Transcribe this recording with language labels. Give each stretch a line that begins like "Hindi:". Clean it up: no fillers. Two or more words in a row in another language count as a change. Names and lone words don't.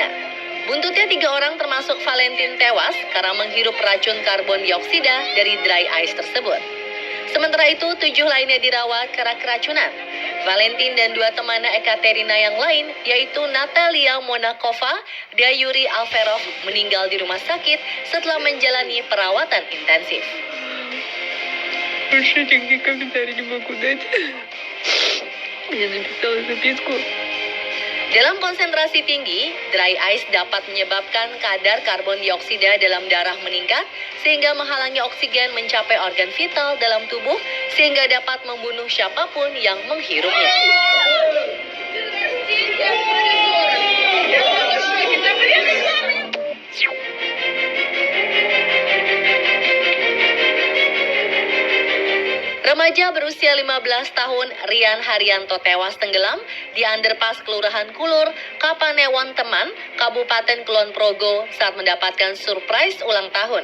Indonesian: Buntutnya 3 orang termasuk Valentin tewas karena menghirup racun karbon dioksida dari
English: dry ice
Indonesian: tersebut. Sementara itu, 7 lainnya dirawat karena keracunan. Valentin dan 2 temannya Ekaterina yang lain, yaitu Natalia Monakova dan Yuri Alferov, meninggal di rumah sakit setelah menjalani perawatan intensif.
Russian: Больше никаких комментариев не могу дать. Я написала записку.
Indonesian: Dalam konsentrasi tinggi,
English: dry ice
Indonesian: dapat menyebabkan kadar karbon dioksida dalam darah meningkat sehingga menghalangi oksigen mencapai organ vital dalam tubuh sehingga dapat membunuh siapapun yang menghirupnya. Remaja berusia 15 tahun Rian Haryanto tewas tenggelam di underpass Kelurahan Kulur, Kapanewon Teman, Kabupaten Kulon Progo saat mendapatkan surprise ulang tahun.